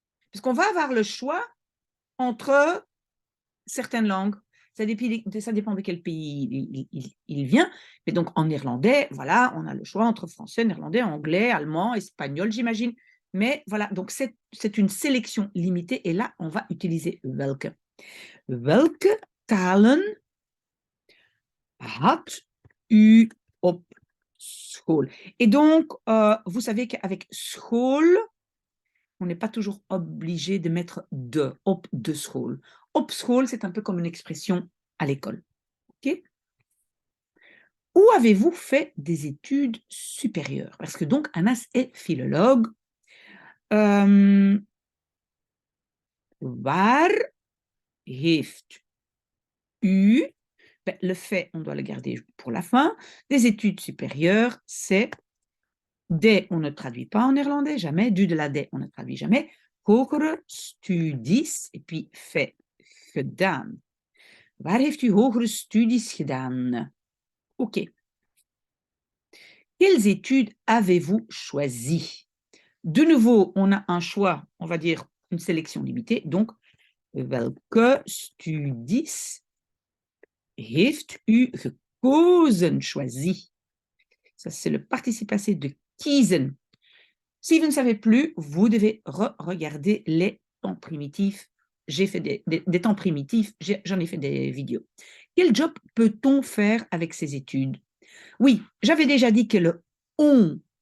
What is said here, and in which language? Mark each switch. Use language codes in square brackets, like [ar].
[fr] Puisqu'on va avoir le choix entre certaines langues. Ça dépend de quel pays il vient. Mais donc, en néerlandais, voilà, on a le choix entre français, néerlandais, anglais, allemand, espagnol, j'imagine. Mais voilà, donc c'est une sélection limitée. Et là, on va utiliser welke. [nl] Welke talen had u op school? [fr] Et donc, vous savez qu'avec school, on n'est pas toujours obligé de mettre de, op de school. [nl] Op school, [fr] c'est un peu comme une expression à l'école. Okay? Où avez-vous fait des études supérieures? Parce que donc, Anas est philologue. [nl] Waar heeft u, [fr] ben, le fait, on doit le garder pour la fin, des études supérieures, c'est des, on ne traduit pas en néerlandais, jamais, du de la des, on ne traduit jamais, [nl] hogere studies, [fr] et puis fait, gedaan. [nl] Waar heeft u hogere studies gedaan? [fr] Ok. Quelles études avez-vous choisies? De nouveau, on a un choix, on va dire une sélection limitée. [nl] Donc, welke studies heeft u gekozen, choisi? [fr] Ça, c'est le participe passé de kiezen. Si vous ne savez plus, vous devez regarder les temps primitifs. J'ai fait des temps primitifs, j'en ai fait des vidéos. Quel job peut-on faire avec ces études? Oui, j'avais déjà dit que le on